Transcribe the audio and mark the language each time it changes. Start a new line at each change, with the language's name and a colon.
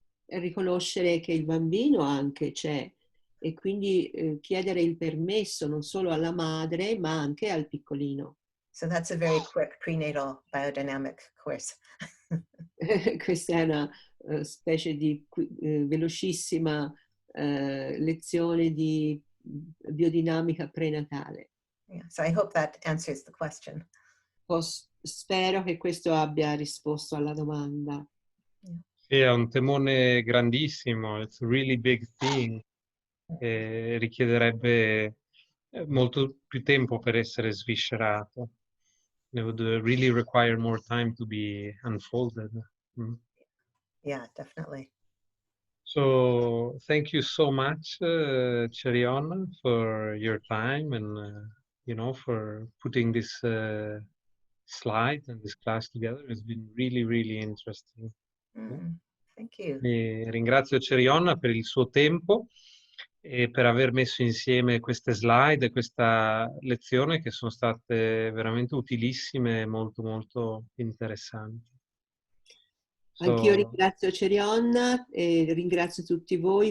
Italian: Riconoscere che il bambino anche c'è e quindi chiedere il permesso non solo alla madre ma anche al piccolino.
English: So that's a very quick prenatal biodynamic course.
Italian: Questa è una specie di velocissima lezione di biodinamica prenatale.
English: Yeah, so I hope that answers the question.
Italian: Spero che questo abbia risposto alla domanda. Sì, è un temone grandissimo,
English: it's a really big thing,
Italian: richiederebbe molto più tempo per essere sviscerato.
English: It would really require more time to be unfolded. Yeah, definitely. So thank you so much, Cherionna, for your time and you know, for putting this slide and this class together. It's been really, really interesting. Thank you.
Italian: E ringrazio Cherionna per il suo tempo e per aver messo insieme queste slide e questa lezione che sono state veramente utilissime e molto, molto interessanti. Anch'io ringrazio Cherionna e ringrazio tutti voi.